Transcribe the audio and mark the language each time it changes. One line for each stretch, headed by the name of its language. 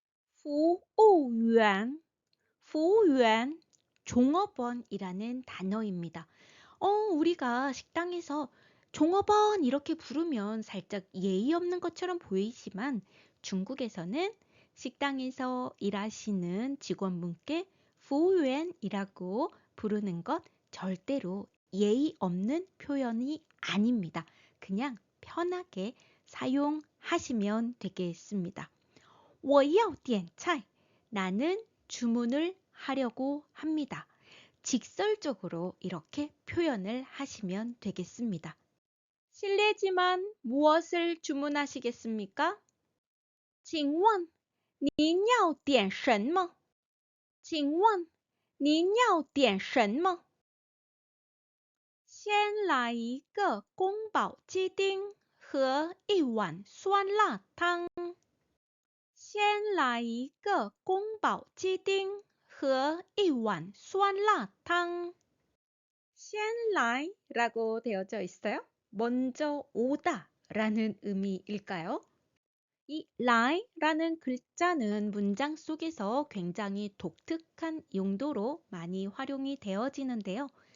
Korean: 服务员,服务员, 종업원이라는 단어입니다. 우리가 식당에서 종업원 이렇게 부르면 살짝 예의 없는 것처럼 보이지만 중국에서는 식당에서 일하시는 직원분께 服务员이라고 부르는 것 절대로 예의 없는 표현이 아닙니다. 그냥 편하게 사용하시면 되겠습니다.
Chinese: 我要点菜.
Korean: 나는 주문을 하려고 합니다. 직설적으로 이렇게 표현을 하시면 되겠습니다. 실례지만 무엇을 주문하시겠습니까?
Chinese: 请问您要点什么?请问您要点什么? 先来一个宫保鸡丁和一碗酸辣汤。先来一个宫保鸡丁和一碗酸辣汤. 先来
Korean: 라고 되어져 있어요. 먼저 오다 라는 의미일까요? 이 라이라는 글자는 문장 속에서 굉장히 독특한 용도로 많이 활용이 되어지는데요.